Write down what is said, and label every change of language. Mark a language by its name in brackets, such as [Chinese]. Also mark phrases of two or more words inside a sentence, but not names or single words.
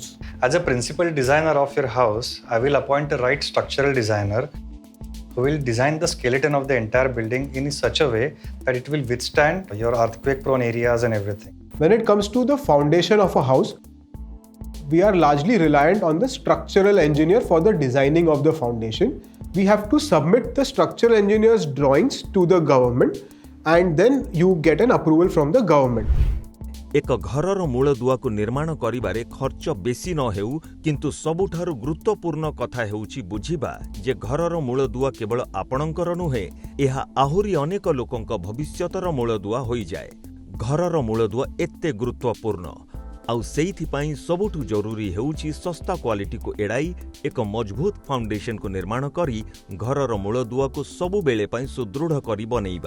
[English] As a principal designer of your house, I will appoint the right structural designer who will design the skeleton of the entire building in such a way that it will withstand your earthquake-prone areas and everything. When it comes to the foundation of a house, we are largely reliant on the structural engineer for the designing of the foundation. We have to submit the structural engineer's drawings to the government, and then you get an approval from the government. [Odia] ଏକ ଘରର ମୂଳଦୁଆକୁ ନିର୍ମାଣ କରିବାରେ ଖର୍ଚ୍ଚ ବେଶୀ ନ ହେଉ, କିନ୍ତୁ ସବୁଠାରୁ ଗୁରୁତ୍ୱପୂର୍ଣ୍ଣ କଥା ହେଉଛି ବୁଝିବା ଯେ ଘରର ମୂଳଦୁଆ କେବଳ ଆପଣଙ୍କର ନୁହେଁ, ଏହା ଆହୁରି ଅନେକ ଲୋକଙ୍କ ଭବିଷ୍ୟତର ମୂଳଦୁଆ ହୋଇଯାଏ। ଘରର ମୂଳଦୁଆ ଏତେ ଗୁରୁତ୍ୱପୂର୍ଣ୍ଣ, ଆଉ ସେଇଥିପାଇଁ ସବୁଠୁ ଜରୁରୀ ହେଉଛି ଶସ୍ତା କ୍ୱାଲିଟିକୁ ଏଡ଼ାଇ ଏକ ମଜବୁତ ଫାଉଣ୍ଡେସନକୁ ନିର୍ମାଣ କରି ଘରର ମୂଳଦୁଆକୁ ସବୁବେଳେ ପାଇଁ ସୁଦୃଢ଼ କରି ବନେଇବା।